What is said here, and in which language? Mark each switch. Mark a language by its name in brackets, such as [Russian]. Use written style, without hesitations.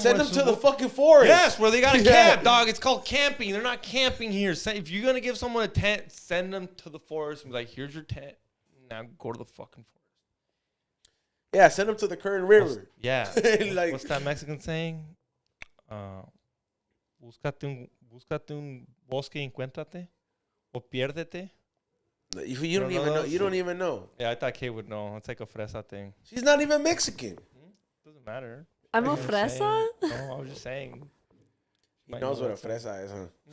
[English] to the fucking forest. Yes, where they gotta camp, dog. It's called camping. They're not camping here. If you're gonna give someone a tent, send them to the forest and be like, here's your tent. Now go to the fucking forest. Yeah, send them to the Kern River. Yeah. Like, what's that Mexican saying? [Spanish] Búscate un bosque y encuéntrate. O piérdete. [English] You don't even know. You don't even know. Yeah, I thought Kate would know. It's like a fresa thing. She's not even Mexican. Doesn't matter. I'm a fresa? No, I was just saying. He knows what a fresa is, huh?